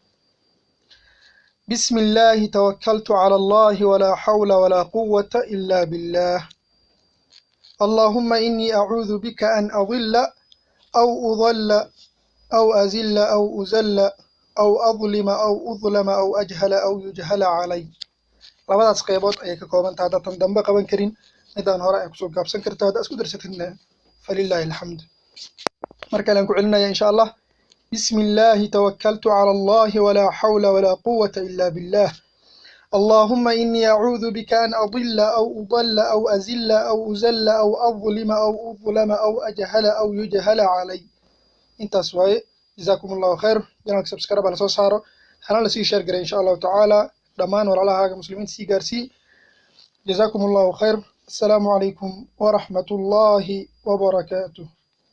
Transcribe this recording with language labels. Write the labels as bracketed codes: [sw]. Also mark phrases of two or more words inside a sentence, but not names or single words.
[ar] بسم الله توكلت على الله ولا حول ولا قوة إلا بالله. اللهم إني أعوذ بك أن أضل أو أضل أو أزل أو أزل أو أظلم أو أظلم أو أجهل أو يجهل علي. [so] labadaas qaybood ayay ka kooban tahay haddaan dambe qaban karin midaan hore ay kusoo gaabsan kartaa hadda isku darsatidna [ar] فلله الحمد. [so] mar kale aan ku celinaya [ar] إن شاء الله. بسم الله توكلت على الله ولا حول ولا قوة إلا بالله. اللهم إني أعوذ بك أن أضل أو أضل أو أزل أو أزل أو أظلم أو أظلم أو أجهل أو يجهل علي. [so] intaas waaye. [ar] جزاكم الله خير. [so] janaalka subscribe la soo saaro hana la sii share garay [ar] إن شاء الله تعالى [so] dhamaan walaalahaaga muslimiinta sii gaarsii. [ar] جزاكم الله خير. السلام عليكم ورحمة الله وبركاته.